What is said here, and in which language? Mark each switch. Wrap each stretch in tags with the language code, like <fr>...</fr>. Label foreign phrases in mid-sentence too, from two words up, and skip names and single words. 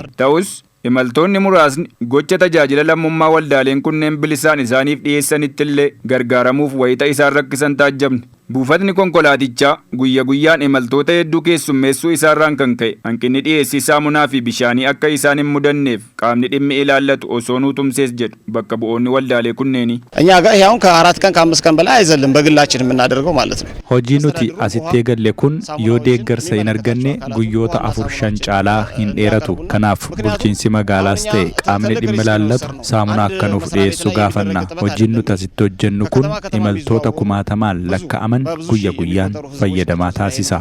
<om>Ta'us imaltoonni muraasni gocha tajaajila lammummaa waldaaleen kunneen bilisaan isaaniif dhiyeessanitti illee gargaaramuuf wayita isaan rakkisan taajjabne. Buufatni konkolaatichaa guyya guyyaan imaltoota hedduu keessummeessuu isaarraan kan ka'e hanqinni dhiyeessii saamunaa fi bishaanii akka isaan hin mudanneef qaamni dhimmi ilaallatu osoo nuu tumsees jedhu bakka bu'oonni waldaalee kunneeni.</om> <am>እኛ ጋር ይሄውን ከ4 ቀን ከ5 ቀን በላይ አይዘልም በግላችን የምናደርገው ማለት ነው.</am> <om>Hojii nuti asitti eegalle kun yoo deeggarsa hin arganne guyyoota 4-5 caalaa hin dheeratu. Kanaaf bulchiinsi magaalaas ta'e qaamni dhimmi ilaallatu saamunaa akka nuuf dhiyeessu gaafanna. Hojiin nuti asitti hojjennu kun imaltoota kumaatamaan lakkaa'aman guyya guyyaan fayyadamaa taasisa.</om>